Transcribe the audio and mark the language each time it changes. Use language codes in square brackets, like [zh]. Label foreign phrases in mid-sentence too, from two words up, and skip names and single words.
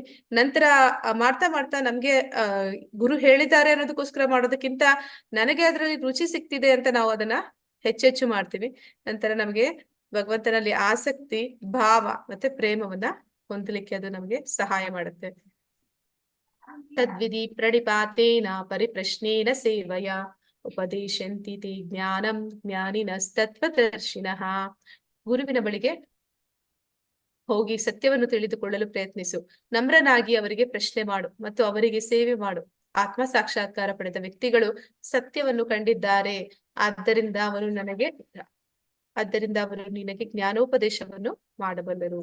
[kn] ನಂತರ ಮಾಡ್ತಾ ಮಾಡ್ತಾ ನಮ್ಗೆ ಗುರು ಹೇಳಿದ್ದಾರೆ ಅನ್ನೋದಕ್ಕೋಸ್ಕರ ಮಾಡೋದಕ್ಕಿಂತ ನನಗೆ ಅದ್ರಲ್ಲಿ ರುಚಿ ಸಿಕ್ತಿದೆ ಅಂತ ನಾವು ಅದನ್ನ ಹೆಚ್ಚೆಚ್ಚು ಮಾಡ್ತೀವಿ. ನಂತರ ನಮಗೆ ಭಗವಂತನಲ್ಲಿ ಆಸಕ್ತಿ, ಭಾವ ಮತ್ತೆ ಪ್ರೇಮವನ್ನ ಹೊಂದಲಿಕ್ಕೆ ಅದು ನಮ್ಗೆ ಸಹಾಯ ಮಾಡುತ್ತೆ. [sa] ತದ್ವಿಧಿ ಪ್ರಣಿಪಾತೇನ ಪರಿಪ್ರಶ್ನೇನ ಸೇವಯ ಉಪದೇಶಂತಿ ತೇ ಜ್ಞಾನಂ ಜ್ಞಾನಿನಸ್ತತ್ವದರ್ಶಿನಃ. [kn] ಗುರುವಿನ ಬಳಿಗೆ ಹೋಗಿ ಸತ್ಯವನ್ನು ತಿಳಿದುಕೊಳ್ಳಲು ಪ್ರಯತ್ನಿಸು, ನಮ್ರನಾಗಿ ಅವರಿಗೆ ಪ್ರಶ್ನೆ ಮಾಡು ಮತ್ತು ಅವರಿಗೆ ಸೇವೆ ಮಾಡು. ಆತ್ಮ ಸಾಕ್ಷಾತ್ಕಾರ ಪಡೆದ ವ್ಯಕ್ತಿಗಳು ಸತ್ಯವನ್ನು ಕಂಡಿದ್ದಾರೆ, ಆದ್ದರಿಂದ ಅವರು ನಿನಗೆ ಜ್ಞಾನೋಪದೇಶವನ್ನು ಮಾಡಬಲ್ಲರು.